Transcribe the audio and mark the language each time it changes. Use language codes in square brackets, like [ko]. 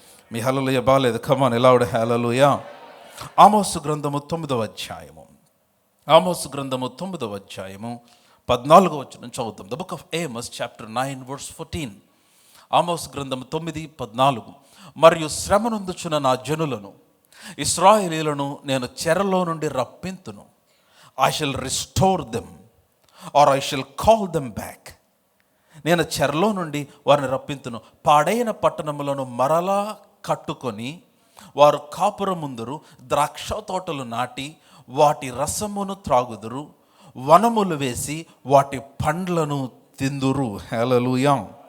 [te] మీ హల్లెలూయా బాగాలేదు, కమాన్ ఎలావుడు హల్లెలూయా. ఆమోసు గ్రంథము 9వ అధ్యాయము, ఆమోసు గ్రంథము 9వ అధ్యాయము 14వ వచనం చదువుతాం. [en] The book of Amos chapter 9 verse 14. [te] ఆమోసు గ్రంథము 9:14. మరియు శ్రమనందుచున్న నా జనులను ఇశ్రాయేలీయులను నేను చెరలో నుండి రప్పింతును. [en] I shall restore them or I shall call them back. [te] నేను చెరలో నుండి వారిని రప్పింతును. పాడైన పట్టణములను మరలా కట్టుకొని వారు కాపురముందురు, ద్రాక్ష తోటలు నాటి వాటి రసమును త్రాగుదురు, వనములు వేసి వాటి పండ్లను తిందురు. హల్లెలూయా.